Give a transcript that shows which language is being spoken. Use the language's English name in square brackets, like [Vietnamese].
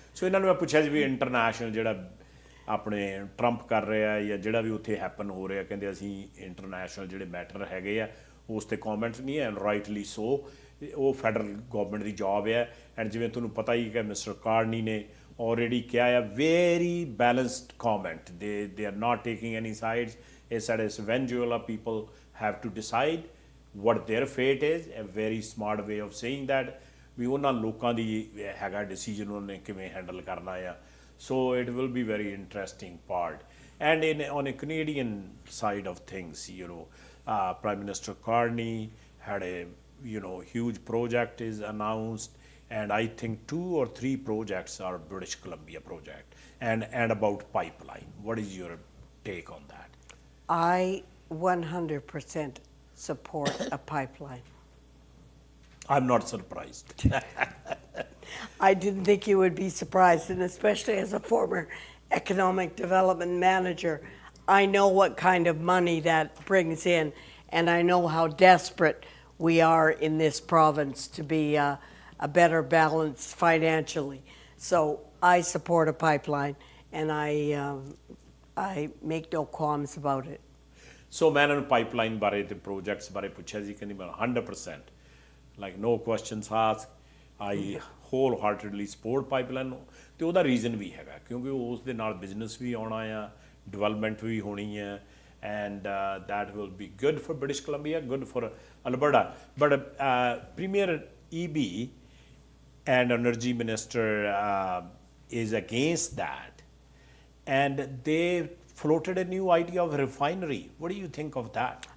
[Punjabi] So ਇਹਨਾਂ ਨੂੰ ਮੈਂ ਪੁੱਛਿਆ ਸੀ ਵੀ ਇੰਟਰਨੈਸ਼ਨਲ ਜਿਹੜਾ ਆਪਣੇ ਟਰੰਪ ਕਰ ਰਿਹਾ ਜਾਂ ਜਿਹੜਾ ਵੀ ਉੱਥੇ ਹੈਪਨ ਹੋ ਰਿਹਾ, ਕਹਿੰਦੇ ਅਸੀਂ ਇੰਟਰਨੈਸ਼ਨਲ ਜਿਹੜੇ ਮੈਟਰ ਹੈਗੇ ਆ ਉਸ ਤੇ ਕਮੈਂਟ ਨਹੀਂ ਹੈ, ਰਾਈਟਲੀ ਸੋ, ਉਹ ਫੈਡਰਲ ਗਵਰਨਮੈਂਟ ਦੀ ਜੌਬ ਹੈ. ਐਂਡ ਜਿਵੇਂ ਤੁਹਾਨੂੰ ਪਤਾ ਹੀ ਕਿ ਮਿਸਟਰ ਕਾਰਨੀ ਨੇ already ਕਿਹਾ ਹੈ, [English] very balanced comment. They are not taking any sides. It said it's Venezuela people have to decide what their fate is. A very smart way of saying that. [Punjabi] ਵੀ ਉਹਨਾਂ ਲੋਕਾਂ ਦੀ ਹੈਗਾ decision ਉਹਨਾਂ ਨੇ ਕਿਵੇਂ handle ਕਰਨਾ ਆ. [English] So it will be very interesting part. And on a Canadian side of things, you know, Prime Minister Carney had a, you know, huge project is announced, and I think 2 or 3 projects are British Columbia project, and about pipeline. What is your take on that? I 100% support a pipeline. I'm not surprised. I didn't think you would be surprised, and especially as a former economic development manager, I know what kind of money that brings in, and I know how desperate we are in this province to be a better balance financially. So I support a pipeline, and I make no qualms about it. [Punjabi] ਸੋ ਮੈਂ ਇਹਨਾਂ ਨੂੰ pipeline ਬਾਰੇ ਤੇ projects ਬਾਰੇ ਪੁੱਛਿਆ ਸੀ, ਕਹਿੰਦੀ ਮੈਂ 100% [English] like no questions ask I wholeheartedly support [Punjabi] pipeline ਨੂੰ। ਤੇ ਉਹਦਾ ਰੀਜ਼ਨ ਵੀ ਹੈਗਾ ਕਿਉਂਕਿ ਉਸ ਦੇ ਨਾਲ ਬਿਜ਼ਨਸ ਵੀ ਆਉਣਾ ਆ, ਡਿਵੈਲਪਮੈਂਟ ਵੀ ਹੋਣੀ ਹੈ, [English] and that will be good for British Columbia, good for Alberta. But Premier EB and Energy Minister is against that, and they floated a new idea of refinery. What do you think of that?